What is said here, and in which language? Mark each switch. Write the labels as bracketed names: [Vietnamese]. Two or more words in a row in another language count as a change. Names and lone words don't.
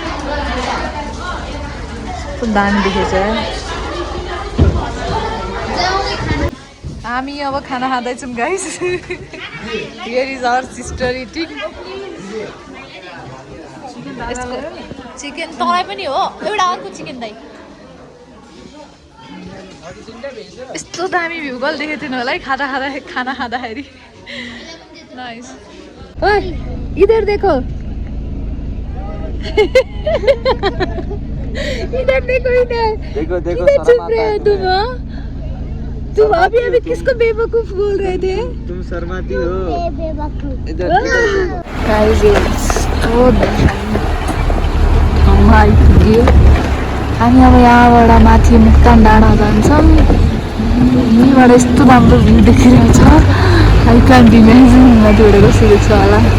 [Nepali] दामी देखेछ हामी अब खाना खाँदैछौँ [English] guys here is our sister eating chicken [Nepali] तँलाई पनि हो एउटा अर्को चिकन दाइ यस्तो दामी भ्युगल देखेको थिएन होला है खाना खाँदाखेरि नाइस [Hindi] ओए इधर देखो देखो किधर चुप रहे हो तुम अभी किसको बेवकूफ बोल रहे थे तुम शर्माती हो इधर [Nepali] गाइस यस्तो ठाउँमा आइपुग्यो हामी अब यहाँबाट माथि मुक्ताङ डाँडा जान्छौँ यहीँबाट यस्तो राम्रो भ्यू देखिरहेछ [English] I can't imagine [Nepali] माथिबाट कस्तो देख्छ होला